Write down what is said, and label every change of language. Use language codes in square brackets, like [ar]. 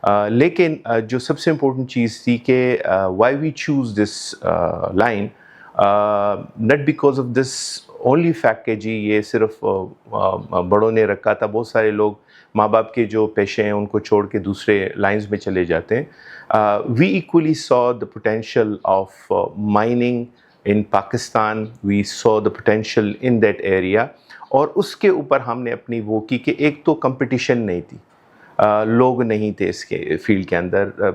[ur] لیکن جو سب سے امپورٹنٹ چیز تھی کہ [en] why we choose this line, not because of this only fact [ur] کہ جی یہ صرف بڑوں نے رکھا تھا. بہت سارے لوگ ماں باپ کے جو پیشے ہیں ان کو چھوڑ کے دوسرے لائنز میں چلے جاتے ہیں. [en] We equally saw the potential of mining in Pakistan. We saw the potential in that area. [ur] اور اس کے اوپر ہم نے اپنی وہ کی کہ ایک تو کمپٹیشن نہیں تھی, لوگ نہیں تھے اس کے فیلڈ کے اندر.